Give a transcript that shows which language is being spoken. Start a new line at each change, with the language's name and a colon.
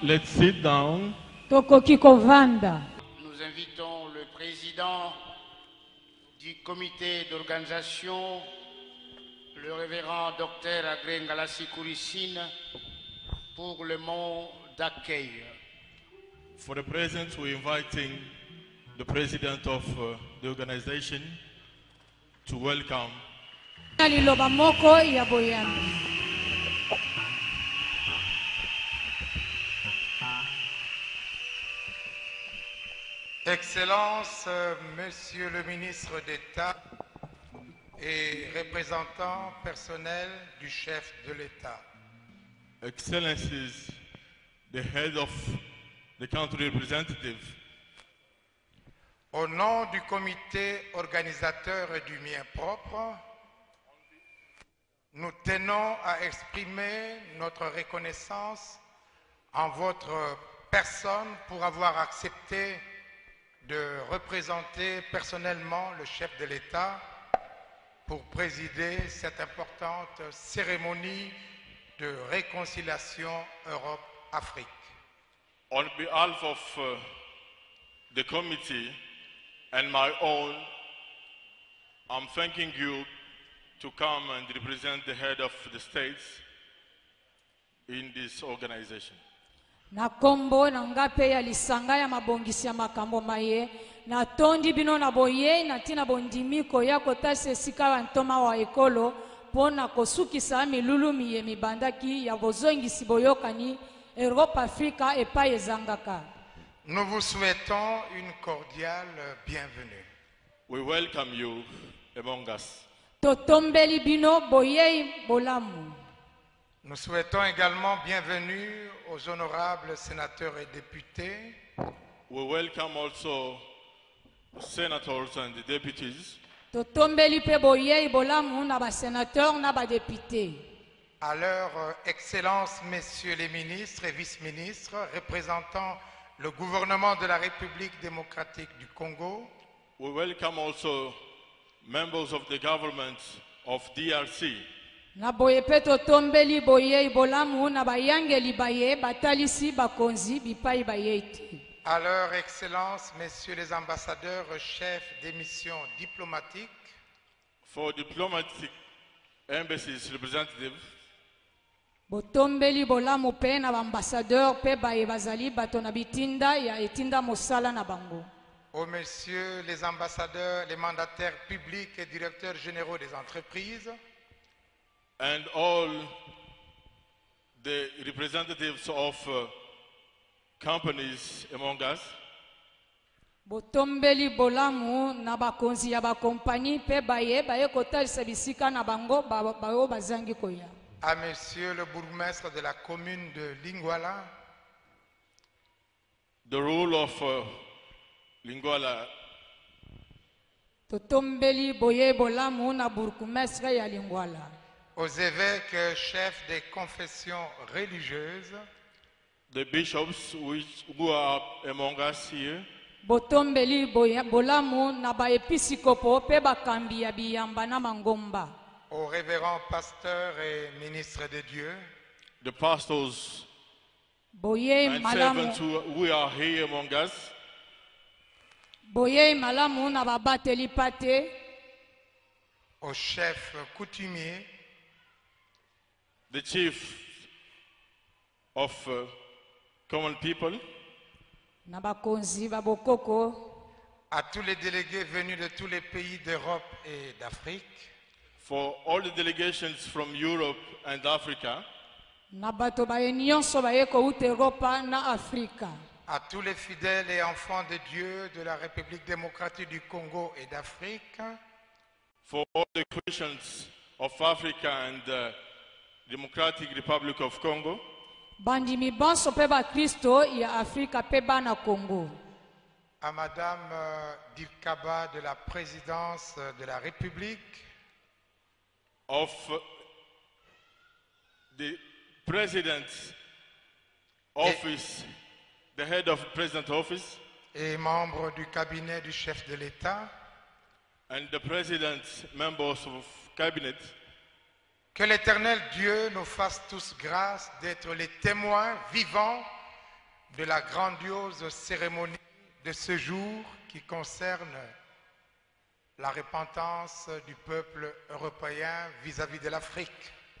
English: Let's sit down.
Lingala: Tokoki kovanda.
French: Nous invitons le président du comité d'organisation, le révérend docteur Agré Ngalassi Kourissine, pour le mot d'accueil.
English: For the present, we're inviting the president of the organization to welcome
Lingala: liloba moko ya boyambi.
French: Excellences, Monsieur le ministre d'État et représentants personnels du chef de l'État.
English: Excellencies, the head of the country representative.
French: Au nom du comité organisateur et du mien propre, nous tenons à exprimer notre reconnaissance en votre personne pour avoir accepté de représenter personnellement le chef de l'État pour présider cette importante cérémonie de réconciliation Europe-Afrique.
English: On behalf of the committee and my own, I'm thanking you to come and represent the head of the states in this organization.
Lingala: Na kombo na ngape ya lisanga ya mabongisi ya makambo maye na tondi bino na boye na tina bondimiko ya kotase sika wa ntoma wa ekolo pona kosukisa milulu miye mibandaki ya bozongisi boyokani Europe Africa epa ezangaka.
French: Nous vous souhaitons une cordiale bienvenue.
English: We welcome you among us.
Lingala: Totombeli bino boye bolamu.
French: Nous souhaitons également bienvenue aux honorables sénateurs et députés.
English: We welcome also senators and the deputies.
Lingala: Totombeli pe boye bolamu na ba sénateur na ba député.
French: À leur excellence, messieurs les ministres et vice-ministres, représentant le gouvernement de la République démocratique du Congo.
English: We welcome also members of the government of DRC.
Lingala: Na boye pe totombeli boye bolamu na ba yangeli baye batalisi bakonzi bipai bayeti.
French: À leur excellence, messieurs les ambassadeurs, chefs des missions diplomatiques.
English: For diplomatic embassies representatives.
Lingala: Botombeli bolamu pe na ambassadeur pe baye bazali bato na bitinda ya etinda mosala na bango.
French: Aux messieurs les ambassadeurs, les mandataires publics et directeurs généraux des entreprises.
English: And all the representatives of companies among us.
Lingala: Botombeli bolamu na bakonzi ya bakompani pe baye kotalisa bisika na bango bayo bazangi koya.
French: À monsieur le bourgmestre de la commune de Lingwala.
English: The rule of Lingwala.
Lingala: Totombeli boye bolamu na bourgmestre ya Lingwala.
French: Aux évêques chefs des confessions religieuses.
English: The bishops who are among us here.
Lingala: Botombeli bolamu na ba episkopo pe bakambi ya biyamba na mangomba.
French: Aux révérends pasteurs et ministres de Dieu.
English: The pastors
Lingala: boye
English: and
Lingala: malamu
English: servants who are here among us.
Lingala: Boye malamu na babateli pate.
French: Aux chefs coutumiers.
English: The chief of common people.
Lingala: Na bakonzi babokoko.
French: À tous les délégués venus de tous les pays d'Europe et d'Afrique.
English: For all the delegations from Europe and Africa.
Lingala: Na bato baye nyonso baye kouta Europa na Afrika.
French: À tous les fidèles et enfants de Dieu de la République démocratique du Congo et d'Afrique.
English: For all the Christians of Africa and the Democratic Republic of Congo.
Lingala: Bandimi banso pe ba Kristo ya Afrika pe bana Congo.
French: À Madame Dilkaba de la présidence de la République.
English: Of the President's office, the head of the President's office.
French: Et membre du cabinet du chef de l'État.
English: And the President's members of cabinet.
French: Que l'Éternel Dieu nous fasse tous grâce d'être les témoins vivants de la grandiose cérémonie de ce jour qui concerne la repentance du peuple européen vis-à-vis de l'Afrique.